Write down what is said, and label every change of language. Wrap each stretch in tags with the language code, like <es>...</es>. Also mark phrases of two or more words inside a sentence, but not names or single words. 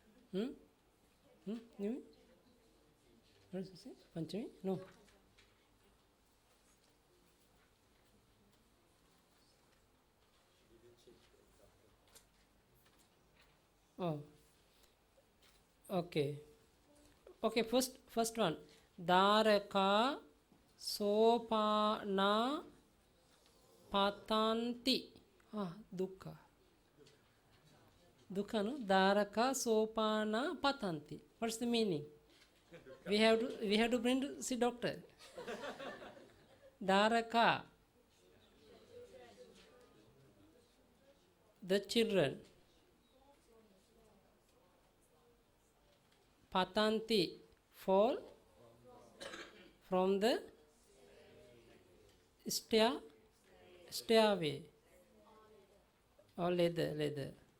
<en>You mean? What does it say? Panchami? No. Oh. Okay. Okay, first one.</en> <pi>Dharaka sopana patanti.</pi> <en>Dukkha. Dukkha, no?</en> <pi>Dharaka sopana patanti.</pi> <en>What's the meaning? We have to bring to see doctor. Dharaka, the children. Patanti, fall from the stairway or ladder.</en>